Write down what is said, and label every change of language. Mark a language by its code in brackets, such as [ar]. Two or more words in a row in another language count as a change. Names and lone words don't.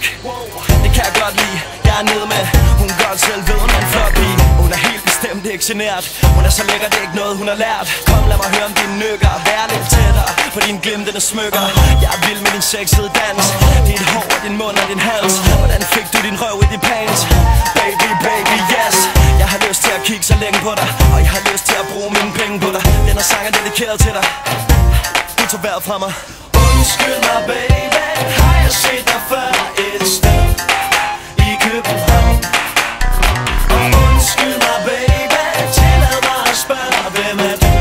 [da] Det kan jeg godt lide, jeg er nede med. Hun godt selv ved, hun er en flot pige. Hun er helt bestemt ikke genert. Hun er så lækker, det er ikke noget hun har lært. Kom lad mig høre om dine nykker. Vær lidt tættere på dine glimtende smykker. Jeg er vild med din sexede dans. Dit hår og din mund og din hals. Hvordan fik du din røv i din pants? [en] Baby, baby, yes. [da] Jeg har lyst til at kigge så længe på dig. Og jeg har lyst til at bruge mine penge på dig. Den her sang er dedikeret til dig. Du tager vejret fra mig. Undskyld mig baby, har jeg set dig før et sted i København? Og undskyld mig baby, tillad mig at spørge, hvem er du?